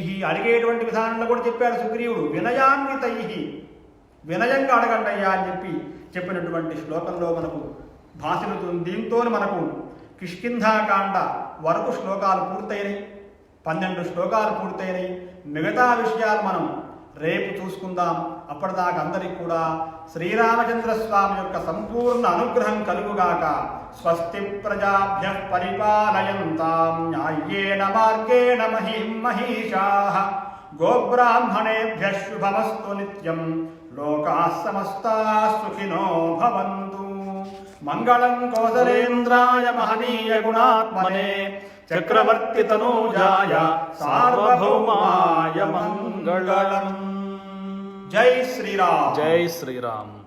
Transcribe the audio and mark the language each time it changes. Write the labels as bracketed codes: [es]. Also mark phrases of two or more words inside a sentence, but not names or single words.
[te] అడిగేటువంటి విధానంలో కూడా చెప్పాడు సుగ్రీవుడు. వినయాన్వితైః, వినయంగా అడగండి అయ్యా అని చెప్పినటువంటి శ్లోకంలో మనకు భాషిల్లుతుంది. దీంతో మనకు కిష్కింధాకాండ వరకు శ్లోకాలు పూర్తయినాయి. 12 శ్లోకాలు పూర్తయినాయి. మిగతా విషయాలు మనం రేపు చూసుకుందాం. అప్పటిదాకా అందరికీ కూడా శ్రీరామచంద్ర స్వామి యొక్క సంపూర్ణ అనుగ్రహం కలుగుగాక. [sa] स्वस्ति प्रजाभ्यः परिपालयन्तां न्यायेन मार्गेण महीं महीशाः. गोब्राह्मणेभ्यः शुभमस्तु नित्यं. लोकाः समस्ताः सुखिनो भवन्तु. मंगलं कौसलेन्द्राय महनीय गुणात्मने चक्रवर्ति तनूजाय सार्वभौमाय मंगलं. [te] జై శ్రీరామ్. జై శ్రీరామ్.